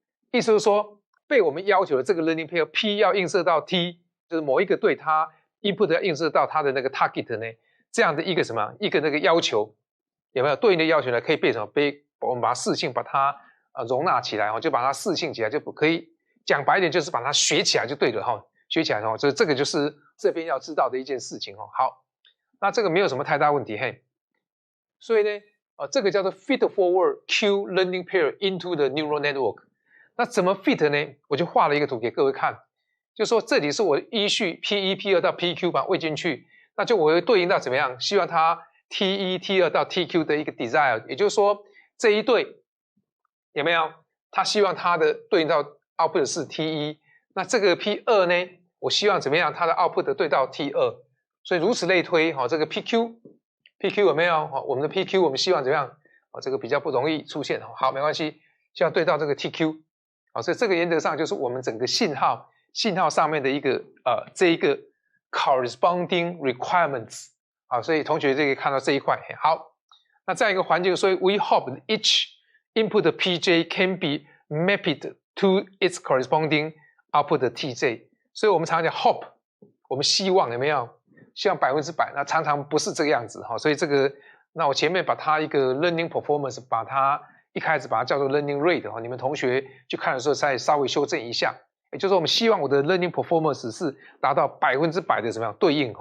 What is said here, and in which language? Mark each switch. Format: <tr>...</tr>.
<zh>意思就是说被我们要求的这个 learning pair P 要映射到 T， 就是某一个对它 input 要映射到它的那个 target 呢，这样的一个什么一个那个要求有没有对应的要求呢，可以被什么被我们把它视性把它容纳起来就把它视性起来，就可以讲白一点就是把它学起来就对了学起来所以这个就是这边要知道的一件事情好，那这个没有什么太大问题嘿。所以呢，这个叫做</zh> <en>feed forward Q learning pair into the neural network。</en> <zh>那怎么 fit 呢？我就画了一个图给各位看，就说这里是我依序 P1、P2 到 PQ 把它喂进去，那就我会对应到怎么样？希望它 T1、T2 到 TQ 的一个 desire， 也就是说这一对有没有？他希望它的对应到 output 是 T1， 那这个 P2 呢？我希望怎么样？它的 output 对到 T2， 所以如此类推。这个 PQ 有没有？我们的 PQ 我们希望怎么样？这个比较不容易出现。好，没关系，希望对到这个 TQ。所以这个原则上就是我们整个信号上面的一个这一个</zh> <en>corresponding requirements。</en> <zh>所以同学就可以看到这一块。好，那这样一个环境，所以</zh> <en>we hope each input PJ can be mapped to its corresponding output TJ。</en> <zh>所以我们常常讲 hope， 我们希望有没有？希望100%，那常常不是这个样子。所以这个，那我前面把它一个 learning performance， 把它一开始把它叫做 learning rate， 你们同学去看的时候再稍微修正一下。也就是说我们希望我的 learning performance 是达到100%的怎么样对应。</zh>